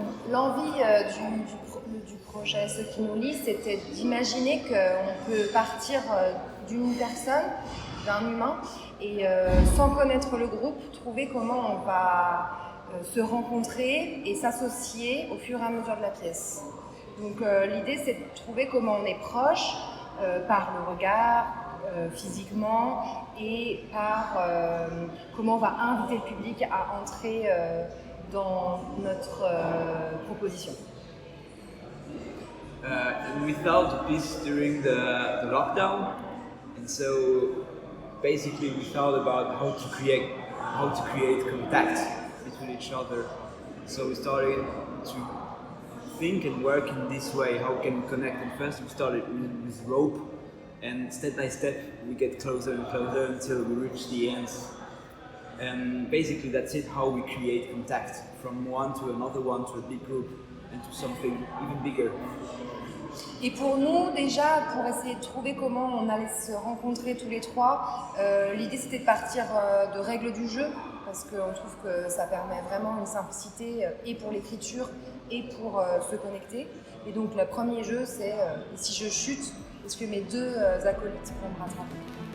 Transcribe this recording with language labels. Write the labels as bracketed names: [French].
[French] L'envie du projet Ce qui nous lie, c'était d'imaginer qu'on peut partir d'une personne, d'un humain, et sans connaître le groupe, trouver comment on va se rencontrer et s'associer au fur et à mesure de la pièce. Donc l'idée, c'est de trouver comment on est proche par le regard, physiquement, et par comment on va inviter le public à entrer dans notre proposition. [English] And we thought of this during the lockdown, and so basically we thought about how to create contact between each other. So we started to think and work in this way. How can we connect? And first we started with rope, and step by step we get closer and closer until we reach the end. And basically that's it, how we create contact from one to another one, to a big group and to something even bigger. [French] Et pour nous, déjà, pour essayer de trouver comment on allait se rencontrer tous les trois, l'idée c'était de partir de règles du jeu, parce qu'on trouve que ça permet vraiment une simplicité et pour l'écriture et pour se connecter. Et donc le premier jeu, c'est si je chute, est-ce que mes deux acolytes vont me rattraper ?